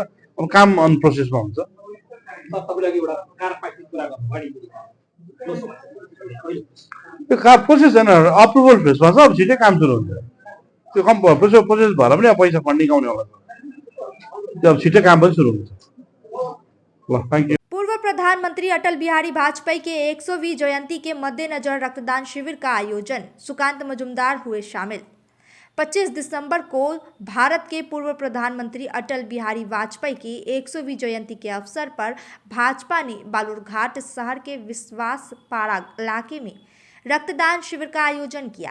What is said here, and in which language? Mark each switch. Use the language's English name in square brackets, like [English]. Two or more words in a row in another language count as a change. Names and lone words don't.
[Nepali] अब काम अन प्रोसेसमा हुन्छ। त्यो प्रोसेस होइन, अप्रुभल फेजमा छ। अब छिटै काम सुरु हुन्छ। त्यो प्रोसेस भएर पनि अब पैसा फन्डिङ आउने होला। त्यो अब छिटै काम पनि सुरु हुन्छ। [English] ल, Thank you. [Hindi] पूर्व प्रधानमंत्री अटल बिहारी वाजपेयी के 100वीं जयंती के मद्देनजर रक्तदान शिविर का आयोजन, सुकांत मजुमदार हुए शामिल। 25 दिसंबर को भारत के पूर्व प्रधानमंत्री अटल बिहारी वाजपेयी की 100वीं जयंती के अवसर पर भाजपा ने बालूरघाट शहर के विश्वास पाड़ा इलाके में रक्तदान शिविर का आयोजन किया।